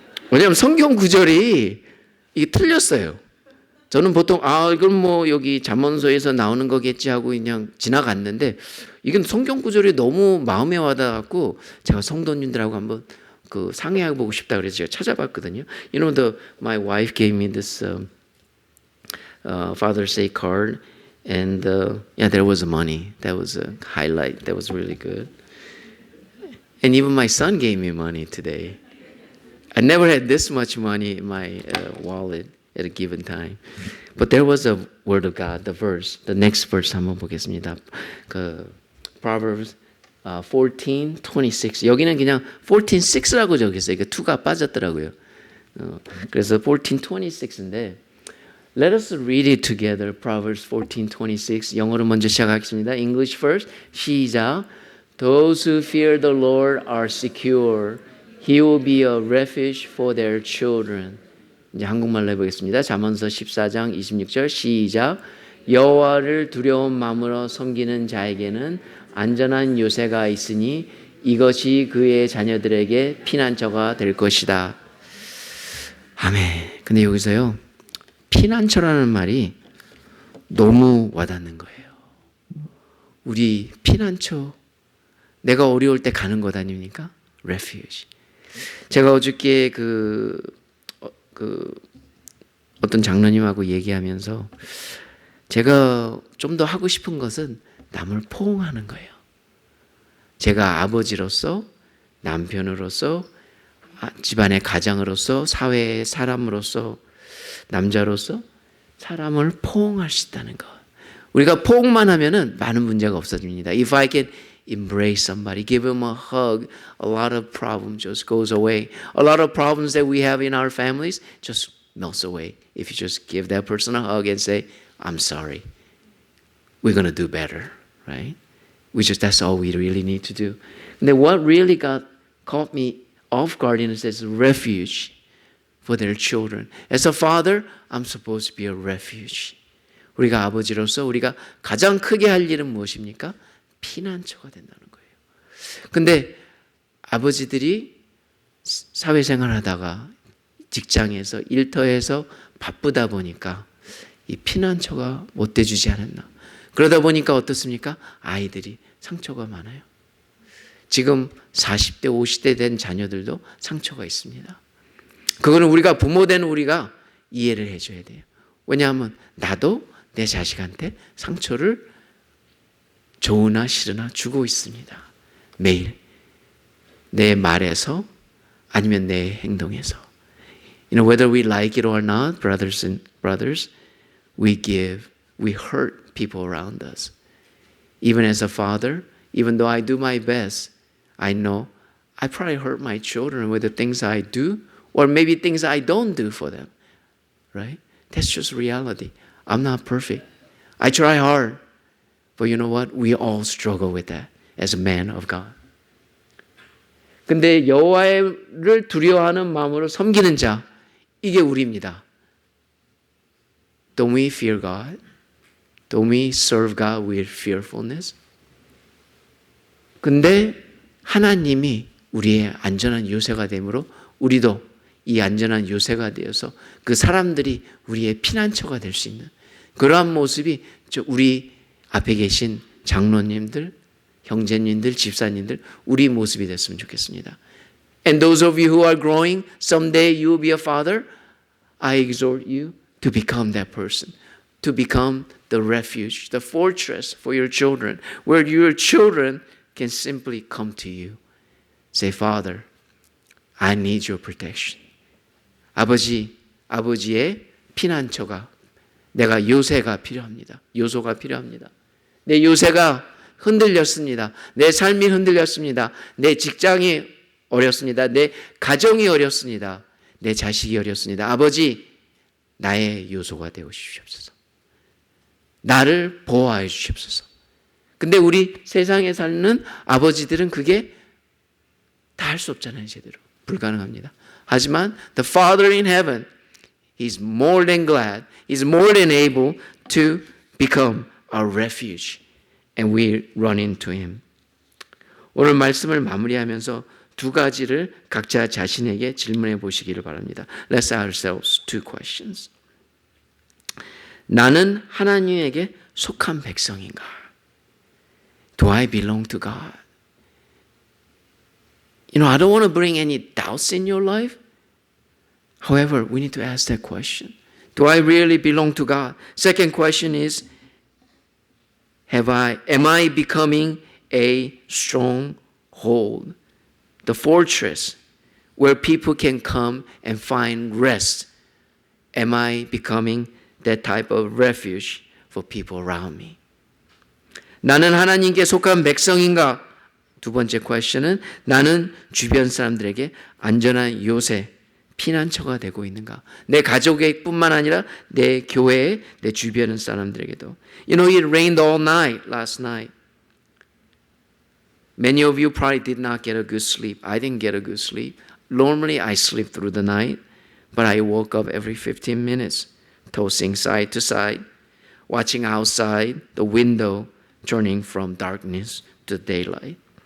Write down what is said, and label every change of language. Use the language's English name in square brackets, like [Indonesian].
[Korean] 왜냐하면 성경 구절이 이게 틀렸어요. 저는 보통 이건 뭐 여기 잠언서에서 나오는 거겠지 하고 그냥 지나갔는데 이건 성경 구절이 너무 마음에 와닿았고 제가 성도님들하고 한번 상의해 보고 싶다 그래서 제가 찾아봤거든요. [English] You know, my wife gave me this Father's Day card, and there was money. That was a highlight. That was really good. And even my son gave me money today. I never had this much money in my wallet at a given time. But there was a word of God, the next verse [Korean] 한번 보겠습니다. [English] Proverbs 14:26. [Korean] 여기는 그냥 14:6라고 적혔어요. 2가 빠졌더라고요. 그래서 14:26인데 [English] Let us read it together. Proverbs 14:26. [Korean] 영어로 먼저 시작하겠습니다. [English] English first. [Korean] 시작. [English] Those who fear the Lord are secure. He will be a refuge for their children. [Korean] 이제 한국말로 해보겠습니다. 잠언서 14장 26절 시작. 여호와를 두려운 마음으로 섬기는 자에게는 안전한 요새가 있으니 이것이 그의 자녀들에게 피난처가 될 것이다. 아멘. 근데 여기서요. 피난처라는 말이 너무 와닿는 거예요. 우리 피난처, 내가 어려울 때 가는 곳 아닙니까? [English] refuge. [Korean] 제가 어저께 어떤 장로님하고 얘기하면서 제가 좀 더 하고 싶은 것은 남을 포옹하는 거예요. 제가 아버지로서, 남편으로서, 집안의 가장으로서, 사회의 사람으로서, 남자로서 사람을 포옹할 수 있다는 것. 우리가 포옹만 하면은 많은 문제가 없어집니다. [English] If I can embrace somebody, give them a hug, a lot of problem just goes away. A lot of problems that we have in our families just melts away. If you just give that person a hug and say, I'm sorry, we're going to do better, right? That's all we really need to do. And then what really caught me off guard is this refuge for their children. As a father, I'm supposed to be a refuge. [Korean] 우리가 아버지로서 우리가 가장 크게 할 일은 무엇입니까? 피난처가 된다는 거예요. 근데 아버지들이 사회생활 하다가 직장에서 일터에서 바쁘다 보니까 이 피난처가 못 돼주지 않았나. 그러다 보니까 어떻습니까? 아이들이 상처가 많아요. 지금 40대, 50대 된 자녀들도 상처가 있습니다. 그거는 우리가 부모된 우리가 이해를 해줘야 돼요. 왜냐하면 나도 내 자식한테 상처를 좋으나 싫으나 주고 있습니다. 매일 내 말에서 아니면 내 행동에서. [English] Whether we like it or not, brothers, we hurt people around us. Even as a father, even though I do my best, I know I probably hurt my children with the things I do or maybe things I don't do for them. Right? That's just reality. I'm not perfect. I try hard. But you know what? We all struggle with that as a man of God. [Korean] 근데 여호와를 두려워하는 마음으로 섬기는 자, 이게 우리입니다. [English] Don't we fear God? Don't we serve God with fearfulness? [Korean] 근데 하나님이 우리의 안전한 요새가 되므로 우리도 이 안전한 요새가 되어서 그 사람들이 우리의 피난처가 될 수 있는 그러한 모습이 우리 앞에 계신 장로님들, 형제님들, 집사님들 우리 모습이 됐으면 좋겠습니다. [English] And those of you who are growing, someday you will be a father. I exhort you to become that person, to become the refuge, the fortress for your children, where your children can simply come to you. Say, Father, I need your protection. [Korean] 아버지의 피난처가, 내가 요새가 필요합니다. 요소가 필요합니다. 내 요새가 흔들렸습니다. 내 삶이 흔들렸습니다. 내 직장이 어렵습니다. 내 가정이 어렵습니다. 내 자식이 어렵습니다. 아버지, 나의 요소가 되어 주시옵소서. 나를 보호하여 주시옵소서. 근데 우리 세상에 사는 아버지들은 그게 다 할 수 없잖아요. 제대로. 불가능합니다. 하지만 [English] the Father in heaven, He's more than glad, He's more than able to become our refuge. And we run into Him. [Korean] 오늘 말씀을 마무리하면서 두 가지를 각자 자신에게 질문해 보시기를 바랍니다. [English] Let's ask ourselves two questions. [Korean] 나는 하나님에게 속한 백성인가? [English] Do I belong to God? I don't want to bring any doubts in your life. However, we need to ask that question. Do I really belong to God? Second question is, am I becoming a stronghold, the fortress where people can come and find rest? Am I becoming that type of refuge for people around me? [Korean] 나는 하나님께 속한 백성인가? 두 번째 question은 나는 주변 사람들에게 안전한 요새, 피난처가 되고 있는가? 내 가족뿐만 아니라 내 교회에, 내 주변 사람들에게도. [English] It rained all night last night. Many of you probably did not get a good sleep. I didn't get a good sleep. Normally I sleep through the night, but I woke up every 15 minutes, tossing side to side, watching outside the window, turning from darkness to daylight.